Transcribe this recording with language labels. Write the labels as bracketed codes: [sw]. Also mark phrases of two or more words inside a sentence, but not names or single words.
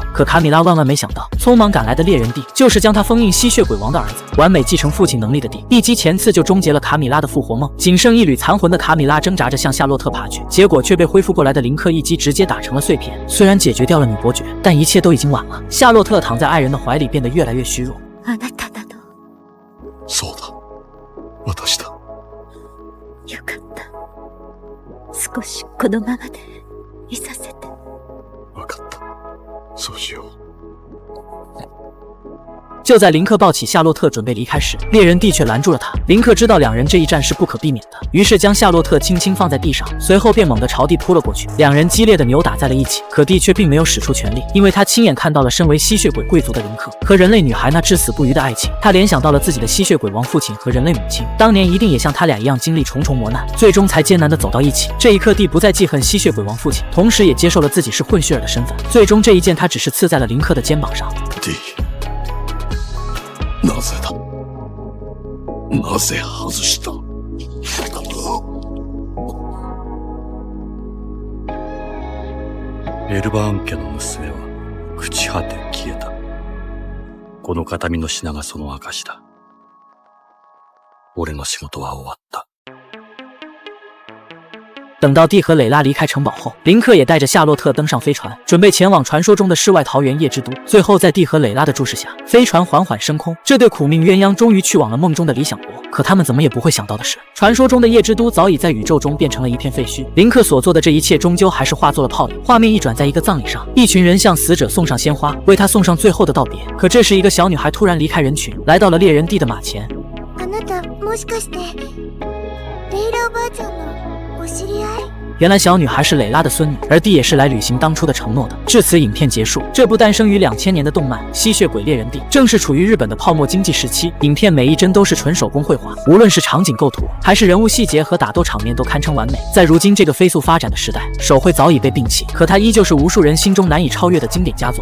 [zh] 可卡米拉万万没想到，匆忙赶来的猎人蒂就是将他封印吸血鬼王的儿子，完美继承父亲能力的蒂，一击前刺就终结了卡米拉的复活梦。仅剩一缕残魂的卡米拉挣扎着向夏洛特爬去，结果却被恢复过来的林克一击直接打成了碎片。虽然解决掉了女伯爵，但一切都已经晚了。夏洛特躺在爱人的怀里，变得越来越虚弱。 [ja] そうだ、私だ。よかった。少しこのままでいさせて。わかった。そうしよう。 [zh] 就在林克抱起夏洛特准备离开时，猎人蒂却拦住了他。林克知道两人这一战是不可避免的，于是将夏洛特轻轻放在地上，随后便猛地朝地扑了过去。两人激烈的扭打在了一起，可蒂却并没有使出全力，因为他亲眼看到了身为吸血鬼贵族的林克和人类女孩那至死不渝的爱情。他联想到了自己的吸血鬼王父亲和人类母亲，当年一定也像他俩一样经历重重磨难，最终才艰难地走到一起。这一刻，蒂不再记恨吸血鬼王父亲，同时也接受了自己是混血儿的身份。最终这一剑他只是刺在了林克的肩膀上。 [ja] なぜだ？なぜ外した？エルバーン家の娘は朽ち果て消えた。この形見の品がその証だ。俺の仕事は終わった。 [zh] 等到蒂和蕾拉离开城堡后，林克也带着夏洛特登上飞船，准备前往传说中的世外桃源夜之都。最后，在蒂和蕾拉的注视下，飞船缓缓升空。这对苦命鸳鸯终于去往了梦中的理想国。可他们怎么也不会想到的是，传说中的夜之都早已在宇宙中变成了一片废墟。林克所做的这一切，终究还是化作了泡影。画面一转，在一个葬礼上，一群人向死者送上鲜花，为他送上最后的道别。可这时，一个小女孩突然离开人群，来到了猎人蒂的马前。 [ja] あなたもしかしてレイラおばあちゃんのお知り合い？ [zh] 原来小女孩是蕾拉的孙女，而蒂也是来履行当初的承诺的。至此，影片结束。这部诞生于2000年的动漫《吸血鬼猎人蒂》正是处于日本的泡沫经济时期，影片每一帧都是纯手工绘画，无论是场景构图，还是人物细节和打斗场面都堪称完美。在如今这个飞速发展的时代，手绘早已被摒弃，可它依旧是无数人心中难以超越的经典佳作。